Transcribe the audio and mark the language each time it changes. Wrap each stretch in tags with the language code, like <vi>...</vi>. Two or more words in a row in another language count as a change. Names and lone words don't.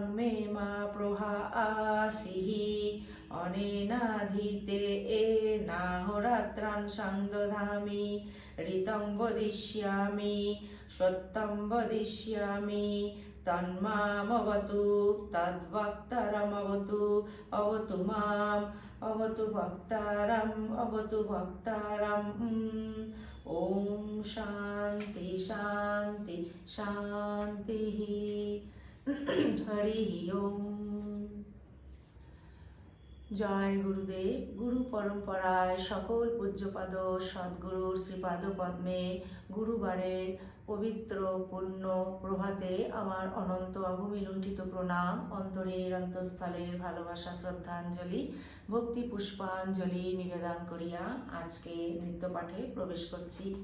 <sa>मे मा प्रभासिहि अनेनाधीते नाहरात्रान् संदधामि ऋतं वदिष्यामि सत्यं वदिष्यामि तन्मामवतु तद्भक्तारमवतु अवतु माम् अवतु भक्तारम् अवतु भक्तारम्। ओम् शान्तिः शान्तिः शान्तिः।</sa> <bn>হরি ওম। জয় গুরুদেব। গুরু পরম্পরায় সকল পূজ্যপাদ সদ্গুরুর শ্রীপাদ পদ্মে গুরুবারের পবিত্র পূর্ণ প্রভাতে আমার অনন্ত অভূমি লুণ্ঠিত প্রণাম, অন্তরের অন্তঃস্থলের ভালোবাসা শ্রদ্ধাঞ্জলি, ভক্তি পুষ্পাঞ্জলি নিবেদন করিয়া আজকে নৃত্য পাঠে প্রবেশ করছি।</bn>